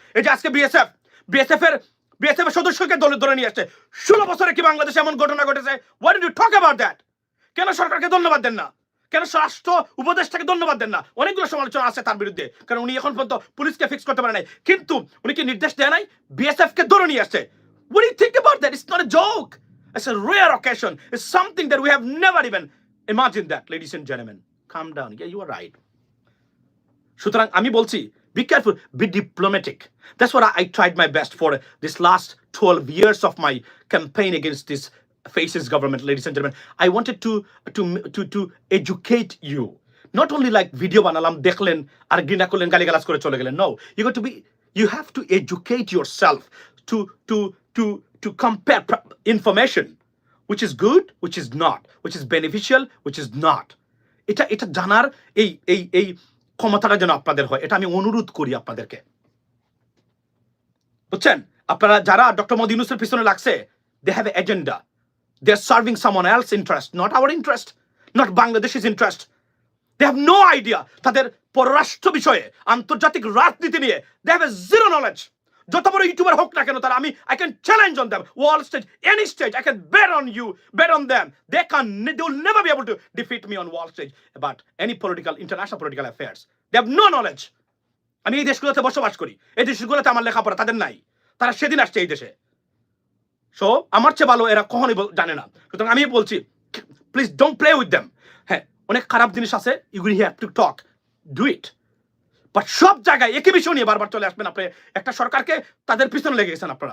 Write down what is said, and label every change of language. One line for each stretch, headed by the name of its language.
Bangla: এই যে আজকে বিএসএফ এর সদস্যকে ধরে নিয়ে আসছে। 16 বছরে কি বাংলাদেশে এমন ঘটনা ঘটেছে?
English: What did you talk about that?
Bangla: কেন সরকারকে ধন্যবাদ দেন না? কেন রাষ্ট্র উপদেষ্টাকে ধন্যবাদ দেন না? অনেকগুলো সমালোচনা আছে তার বিরুদ্ধে, কারণ উনি এখন পর্যন্ত পুলিশকে ফিক্স করতে পারে নাই। কিন্তু উনি কি নির্দেশ দেয় নাই? বিএসএফ কে ধরে নিয়ে আসছে।
English: What do you think about that? It's not a joke. It's a rare occasion. It's something that we have never even imagined that, ladies and gentlemen. Calm down. Yeah, you are right.
Bangla: সুতরাং আমি বলছি,
English: be careful, be diplomatic. That's what I tried my best for this last 12 years of my campaign against this fascist government, ladies and gentlemen. I wanted to educate you. Not only like video banalam
Bangla: দেখলেন আর ঘৃণা করলেন গালিগালাজ করে চলে গেলেন.
English: No, you have to educate yourself to compare information which is good, which is not, which is beneficial, which is not.
Bangla: এটা জানার এই ক্ষমতাটা যেন আপনাদের হয়, এটা আমি অনুরোধ করি আপনাদেরকে। বুঝছেন, আপনারা যারা ডক্টর মোহাম্মদ ইউনূসের পিছনে লাগছে,
English: they have an agenda. They are serving someone else's interest, not our interest, not Bangladesh's interest. They have no idea
Bangla: তাদের পররাষ্ট্র বিষয়ে, আন্তর্জাতিক রাজনীতি নিয়ে
English: they have a zero knowledge.
Bangla: যত বড় ইউটিউবার হোক না কেন তারা,
English: I can challenge on them, wall stage, any stage, I can bet on you, bet on them. They will never be able to defeat me on wall stage about any international political affairs. They have no knowledge.
Bangla: আমি এই দেশগুলোতে বসবাস করি, এই দেশগুলোতে আমার লেখাপড়া তাদের নাই, তারা সেদিন আসছে এই দেশে। সো আমার চেয়ে ভালো এরা কখনোই জানে না। সুতরাং আমি বলছি,
English: Please don't play with them.
Bangla: হ্যাঁ, অনেক খারাপ জিনিস আছে,
English: You have to talk, do it.
Bangla: But সব জায়গায় একই বিষয় নিয়ে বারবার চলে আসবেন। আপনি একটা সরকারকে তাদের পিছনে লেগে গেছেন।